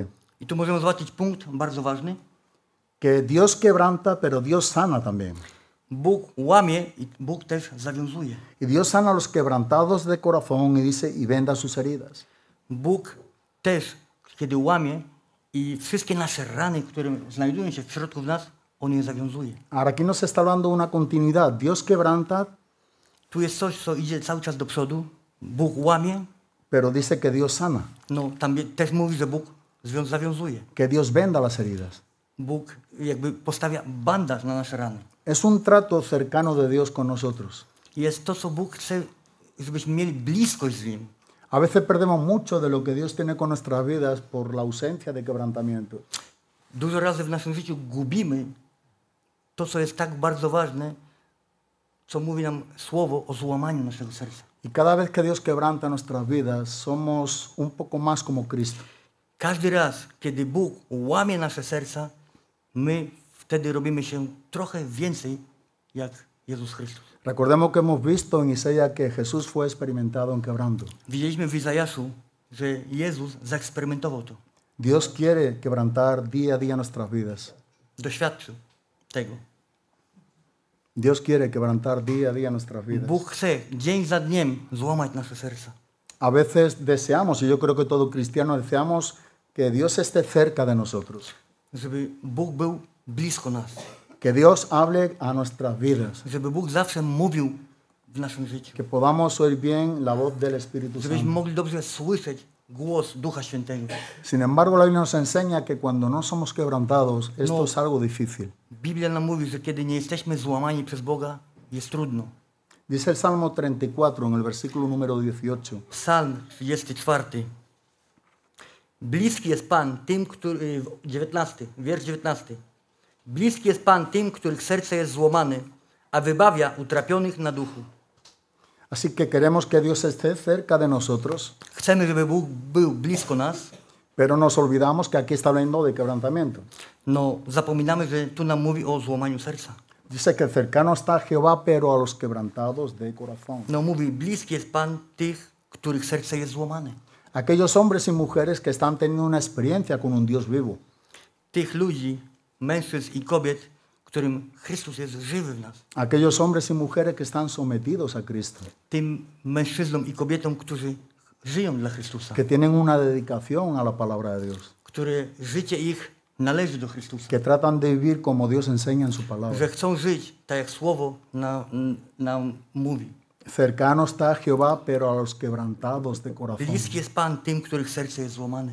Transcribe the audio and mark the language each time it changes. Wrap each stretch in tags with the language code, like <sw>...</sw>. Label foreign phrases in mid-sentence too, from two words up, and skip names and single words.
<pl>I tu możemy zobaczyć punkt bardzo ważny.</pl> <es>Que Dios quebranta, pero Dios sana también.</es> <pl>Bóg łamie i Bóg też zawiązuje.</pl> <es>Y Dios sana a los quebrantados de corazón y dice, y venda sus heridas.</es> <pl>Bóg też, kiedy łamie i wszystkie nasze rany, które znajdują się w środku nas, On je zawiązuje.</pl> <es>Ahora aquí nos está hablando una continuidad. Dios quebranta,</es> <pl>Tu jest coś, co idzie cały czas do przodu. Bóg łamie,</pl> <es>pero dice que Dios sana,</es> <pl>no tam też mówi, że Bóg zawiązuje.</pl> <es>que Dios venda las heridas.</es> <pl>Bóg jakby postawia bandaż na nasze rany.</pl> <es>Es un trato cercano de Dios con nosotros.</es> <pl>Jest to, co Bóg chce, żebyśmy mieli bliskość z Nim.</pl> <es>A veces perdemos mucho de lo que Dios tiene con nuestras vidas por la ausencia de quebrantamiento.</es> <pl>Dużo razy w naszym życiu gubimy to, co jest tak bardzo ważne, co mówi nam słowo o złamaniu naszego serca.</pl> <es>Y cada vez que Dios quebranta nuestras vidas, somos un poco más como Cristo.</es> <pl>Każdy raz, kiedy Bóg łamie nasze serca, my wtedy robimy się trochę więcej jak Jezus Chrystus.</pl> <es>Recordemos que hemos visto en Isaías que Jesús fue experimentado en quebranto.</es> <pl>Widzieliśmy w Izajaszu, że Jezus zaeksperymentował to.</pl> <es>Dios quiere quebrantar día a día nuestras vidas.</es> <pl>Doświadczył tego.</pl> <es>Dios quiere quebrantar día a día nuestras vidas.</es> <pl>Bóg chce dzień za dniem złamać nasze serca.</pl> <es>A veces deseamos, y yo creo que todo cristiano deseamos, que Dios esté cerca de nosotros.</es> <pl>Żeby Bóg był blisko nas.</pl> <es>Que Dios hable a nuestras vidas.</es> <pl>Żeby Bóg zawsze mówił w naszym życiu.</pl> <es>Que podamos oír bien la voz del Espíritu</es> <pl>Żebyśmy</pl> <es>Santo.</es> <pl>mogli dobrze słyszeć głos Ducha Świętego.</pl> <es>Sin embargo, la Biblia nos enseña que cuando no somos quebrantados, esto es algo difícil.</es> <pl>Biblia nam mówi, że kiedy nie jesteśmy złamani przez Boga, jest trudno.</pl> <es>Dice el Salmo 34 en el versículo número 18.</es> <pl>Psalm 34. Bliski jest Pan tym, który... 19, wiersz 19. Bliski jest Pan tym, których serce jest złamane, a wybawia utrapionych na duchu.</pl> <es>Así que queremos que Dios esté cerca de nosotros,</es> <pl>Chcemy, żeby Bóg był blisko nas,</pl> <es>pero nos olvidamos que aquí está hablando de quebrantamiento.</es> <pl>no zapominamy, że tu nam mówi o złamaniu serca.</pl> <es>Dice que cercano está Jehová, pero a los quebrantados de corazón.</es> <pl>No mówi, bliski jest Pan tych, których serce jest złamane.</pl> <es>Aquellos hombres y mujeres que están teniendo una experiencia con un Dios vivo.</es> <pl>Tych ludzi, mężczyzn i kobiet, którym Chrystus jest żywy w nas.</pl> <es>Aquellos hombres y mujeres que están sometidos a Cristo.</es> <pl>Tym mężczyznom i kobietom, którzy żyją dla Chrystusa.</pl> <es>Que tienen una dedicación a la palabra de Dios.</es> <pl>Które życie ich należy do Chrystusa.</pl> <es>Que tratan de vivir como Dios enseña en su palabra.</es> <pl>Że chcą żyć tak, jak Słowo nam mówi.</pl> <es>Cercano está Jehová, pero a los quebrantados de corazón.</es> <pl>Bliski jest Pan tym, których serce jest złamane.</pl>